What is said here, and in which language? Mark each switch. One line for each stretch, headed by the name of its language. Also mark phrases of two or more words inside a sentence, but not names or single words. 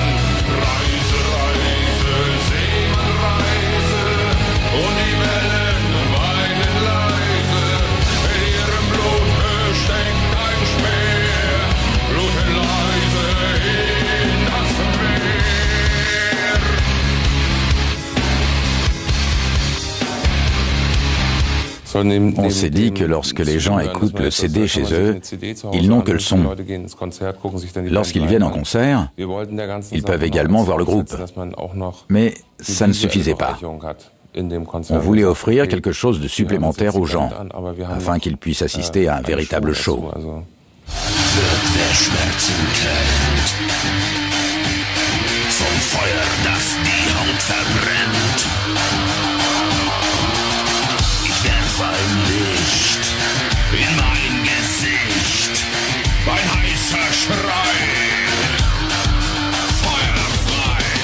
German: Reise, Reise, Seemann-Reise, und die Wellen weinen leise. In ihrem Blut steckt ein Speer, bluten leise in das Meer.
French: On s'est dit que lorsque les gens écoutent le CD chez eux, ils n'ont que le son. Lorsqu'ils viennent en concert, ils peuvent également voir le groupe. Mais ça ne suffisait pas. On voulait offrir quelque chose de supplémentaire aux gens, afin qu'ils puissent assister à un véritable show.
German: Wird wer Schmerzen kennt, vom Feuer, das die Haut verbrennt. Ich werf ein Licht in mein Gesicht, ein heißer Schrei, Feuer frei.